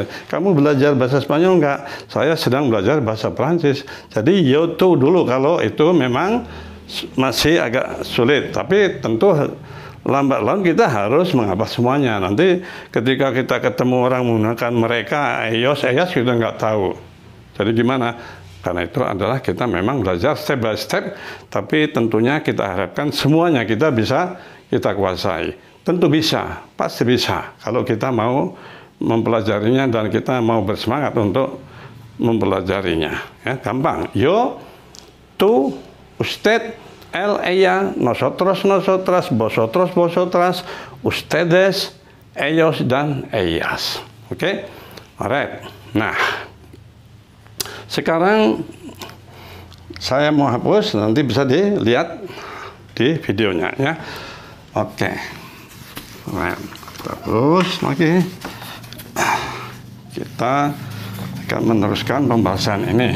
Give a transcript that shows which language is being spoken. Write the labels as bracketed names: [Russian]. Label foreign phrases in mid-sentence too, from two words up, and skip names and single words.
[Indonesian] Kamu belajar bahasa Spanyol enggak? Saya sedang belajar bahasa Prancis. Jadi yo tuh dulu kalau itu memang masih agak sulit. Tapi tentu lambat laun kita harus menghafal semuanya. Nanti ketika kita ketemu orang menggunakan mereka, [Spanish] ellos, ellas, [Indonesian] kita nggak tahu. Jadi gimana? Karena itu adalah kita memang belajar [English] step by step, [Indonesian] tapi tentunya kita harapkan semuanya kita bisa kita kuasai. Tentu bisa, pasti bisa. Kalau kita mau mempelajarinya dan kita mau bersemangat untuk mempelajarinya. Ya, gampang. [Spanish] Yo, tú, usted, él, ella, nosotros, nosotras, vosotros, vosotras, ustedes, ellos, dan ellas. [English] Oke? Alright. [Indonesian] Nah, sekarang saya mau hapus, nanti bisa dilihat di videonya ya. [English] Oke. Alright. [Indonesian] Terus lagi kita akan meneruskan pembahasan ini.